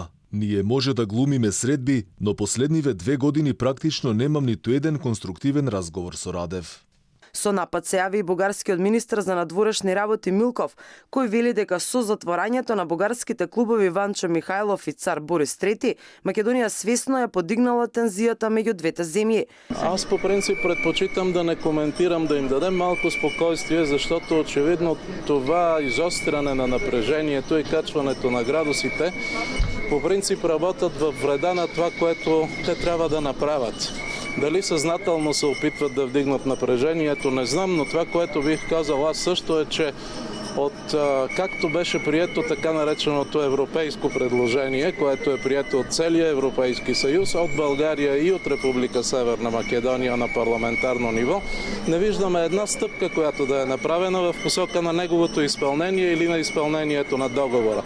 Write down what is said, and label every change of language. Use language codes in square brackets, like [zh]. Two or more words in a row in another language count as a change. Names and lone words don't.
[mk] Ние може да глумиме средби, но последниве 2 години практично немам ниту еден конструктивен разговор со Радев. Со напад се јави и бугарскиот министр за надворешни работи Милков, кој вели дека со затворањето на бугарските клубови Ванчо Михајлов и Цар Борис III, Македонија свесно ја подигнала тензијата меѓу двете земји. [bg] Аз по принцип предпочитам да не коментирам, да им дадем малко спокойствие, защото очевидно това изостряне на напрежението и качването на градусите по принцип работят във вреда на това, което те трябва да направят. Дали съзнателно се опитват да вдигнат напрежението, не знам, но това, което бих казал аз също е, че от както беше прието така нареченото европейско предложение, което е прието от целия Европейски съюз, от България и от Република Северна Македония на парламентарно ниво, не виждаме една стъпка, която да е направена в посока на неговото изпълнение или на изпълнението на договора.